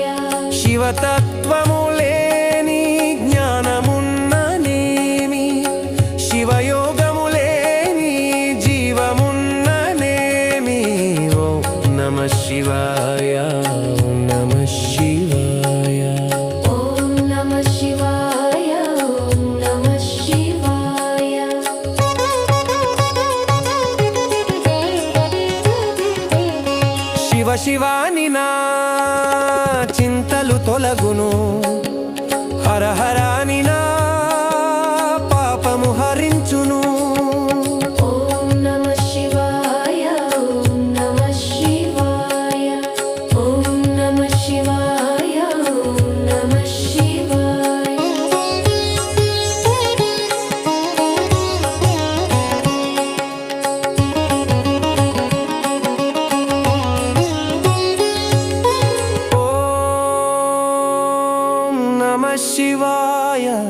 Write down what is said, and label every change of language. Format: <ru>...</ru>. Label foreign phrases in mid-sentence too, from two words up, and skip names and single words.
<te>శివతత్వము లేని జ్ఞానమున్ననేమి శివయోగము లేని జీవమున్ననేమి</te> <sa>ఓం నమః శివాయ ఓం నమః శివాయ ओम नमः शिवाय ओम नमः शिवाय</sa> <te>శివ శివాని నా చింతలు తొలగును హర హరాని నా పాపము హరించును</te> <sa>ओम नमः शिवाय ओम नमः शिवाय ओम नमः शिवाय ओम नमः शिवाय ఓం నమః శివాయ</sa>